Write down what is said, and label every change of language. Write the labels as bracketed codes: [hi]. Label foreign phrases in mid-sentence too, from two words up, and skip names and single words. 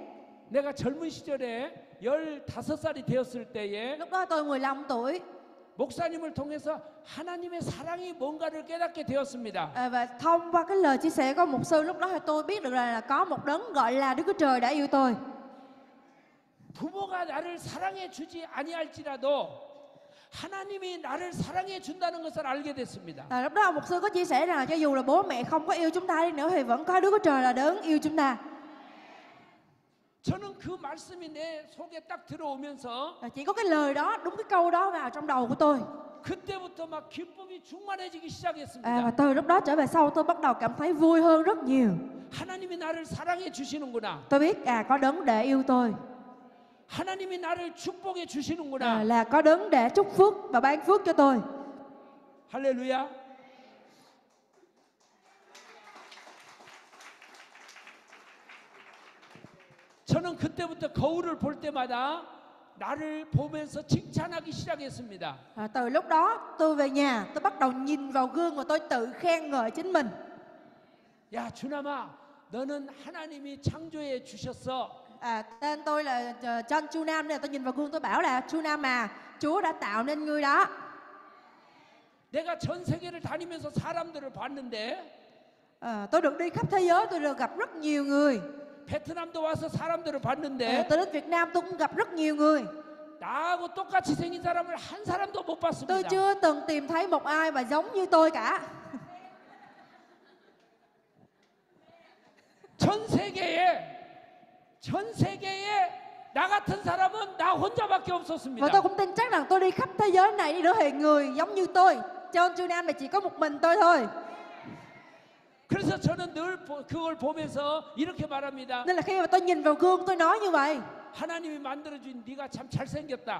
[ko] 내가 젊은 시절에 15살이 되었을 때에 [vi] Lúc đó tôi 15 tuổi. [ko] 목사님을 통해서 하나님의 사랑이 뭔가를 깨닫게 되었습니다. [vi] Và thông qua cái lời chia sẻ của mục sư lúc đó thì tôi biết được là có một đấng gọi là Đức Chúa Trời đã yêu tôi. [ko] 부모가 나를 사랑해 주지 아니할지라도 하나님이 나를 사랑해 준다는 것을 알게 됐습니다. [vi] Lúc đó mục sư có chia sẻ rằng là cho dù là bố mẹ không có yêu chúng ta đi nữa thì vẫn có Đức Chúa Trời là đấng yêu chúng ta. [ko] 저는 그 말씀이 내 속에 딱 들어오면서 [vi] Chỉ có cái lời đó, đúng cái câu đó vào trong đầu của tôi. [ko] 그때부터 막 기쁨이 충만해지기 [vi] Và [ko] 시작했습니다. [vi] từ lúc đó trở về sau tôi bắt đầu cảm thấy vui hơn rất nhiều. [ko] 하나님이 나를 사랑해 주시는구나. [vi] Tôi biết có đấng để yêu tôi. [ko] 하나님이 나를 축복해 주시는구나. [vi] Là có đấng để chúc phước và ban phước cho tôi. [ko] 할렐루야. 저는 그때부터 거울을 볼 때마다 나를 보면서 칭찬하기 시작했습니다. [vi] Từ lúc đó tôi về nhà, tôi bắt đầu nhìn vào gương và tôi tự khen ngợi chính mình. [ko] 야, 주남아, 너는 하나님이 창조해 주셨어. [vi] Tên tôi là John Chu Nam, nên tôi nhìn vào gương tôi bảo là Chu Nam mà, Chúa đã tạo nên ngươi đó. [ko] 내가 전 세계를 다니면서 사람들을 봤는데 [vi] Tôi được đi khắp thế giới, tôi được gặp rất nhiều người. [ko] 베트남도 와서 사람들을 봤는데 [vi] Tôi đến Việt Nam tôi cũng gặp rất nhiều người. [ko] 나하고 똑같이 생긴 사람을 한 사람도 못 [vi] Tôi [ko] 봤습니다. [vi] chưa từng tìm thấy một ai mà giống như tôi cả. [ko] 전 세계에 나 같은 사람은 나 혼자밖에 [vi] Và [ko] 없었습니다. [vi] tôi cũng tin chắc rằng tôi đi khắp thế giới này đi rửa hiện người giống như tôi. John Chu Nam này chỉ có một mình tôi thôi. [ko] 그래서 저는 늘 그걸 보면서 이렇게 말합니다. [vi] Nên là khi mà tôi nhìn vào gương tôi nói như vậy. [ko] 하나님이 만들어준 네가 참 잘생겼다.